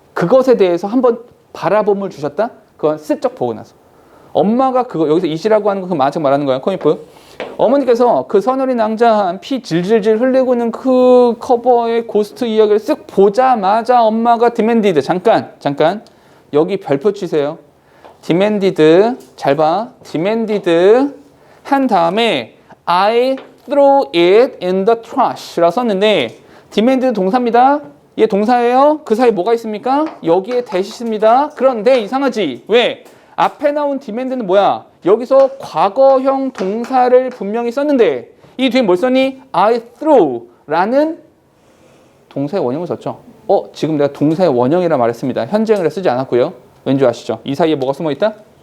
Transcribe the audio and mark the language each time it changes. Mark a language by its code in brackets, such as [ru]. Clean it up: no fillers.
[ko] 그것에 대해서 한번 바라봄을 주셨다? 그건 슬쩍 보고 나서. 엄마가 그거 여기서 이시라고 하는 거 그 만화책 말하는 거야. 코믹북. 어머니께서 그 선혈이 낭자한 피 질질질 흘리고 있는 그 커버의 고스트 이야기를 쓱 보자마자 엄마가 demanded. 잠깐 여기 별표 치세요. demanded. 잘 봐. demanded 한 다음에 [en] I threw it in the trash [ko] 라 썼는데 demanded 동사입니다. 얘 동사예요. 그 사이에 뭐가 있습니까? 여기에 대시입니다. 그런데 이상하지. 왜? 앞에 나온 demand는 뭐야? 여기서 과거형 동사를 분명히 썼는데 이 뒤에 뭘 썼니? I threw라는 동사의 원형을 썼죠. 지금 내가 동사의 원형이라 말했습니다. 현재형이라 쓰지 않았고요. 왠지 아시죠? 이 사이에 뭐가 숨어있다?